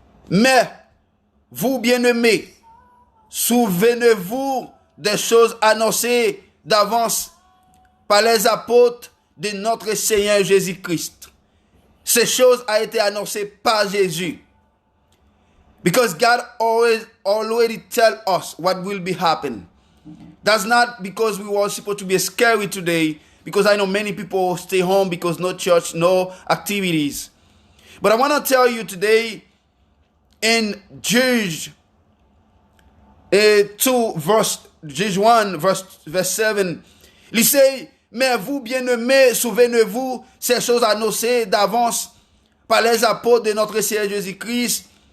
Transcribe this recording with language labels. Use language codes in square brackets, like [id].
[fr] Mais, vous bien-aimés, souvenez-vous des choses annoncées d'avance par les apôtres de notre Seigneur Jésus-Christ. Ces choses ont été annoncées par Jésus. [en] Because God already tell us what will be happen. That's not because we were supposed to be scary today, because I know many people stay home because no church, no activities. But I want to tell you today, in Jude 2, Jude 1, verse 7, [fr] il dit, mais vous, bien-aimés, souvenez-vous ces choses annoncées d'avance par les apôtres de notre Seigneur Jésus-Christ.